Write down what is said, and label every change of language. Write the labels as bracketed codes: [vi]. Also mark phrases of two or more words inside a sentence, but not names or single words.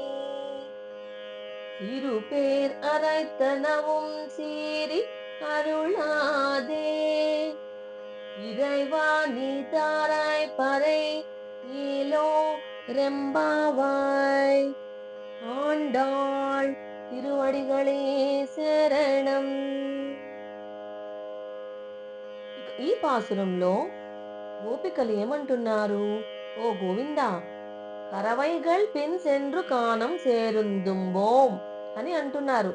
[ta] சிறு பேர் அரைத்தனவும் சீறி அருளாதே இறைவா நீ தாராய் பறை ஏலோ ரெம்பாவாய் ஆண்டாள் திருவடிகளே சரணம். [te] ఈ పాసురంలో గోపికలు ఏమంటున్నారు? ఓ గోవిందా, [ta] கறவைகள் பின் சென்று கானம் சேர்ந்துண்போம் [te] అని అంటున్నారు.